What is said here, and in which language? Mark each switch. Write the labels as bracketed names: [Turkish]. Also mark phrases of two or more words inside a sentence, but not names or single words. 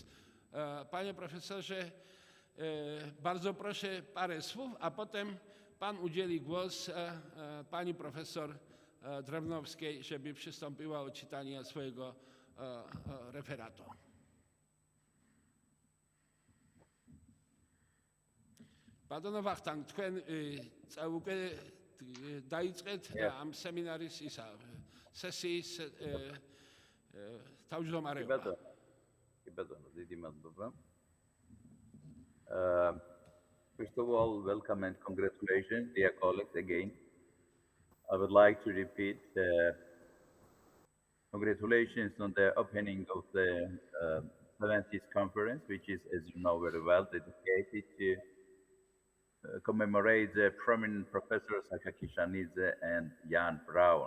[Polish] Panie profesorze, bardzo proszę parę słów, a potem pan udzieli głos pani profesor Drewnowskiej, żeby przystąpiła do czytania swojego referatu. Pardon, Vakhtang, [Georgian] თქვენ უკვე დაიწყეთ ამ სემინარის სესიის თავმჯდომარეობა. კი ბატონო, დიდი მადლობა. [English] First of all, welcome and congratulations, dear colleagues, again. I would like to repeat congratulations on the opening of the 70th conference, which is, as you know very well, dedicated to commemorate the prominent Professors Akaki Shanidze and Jan Braun.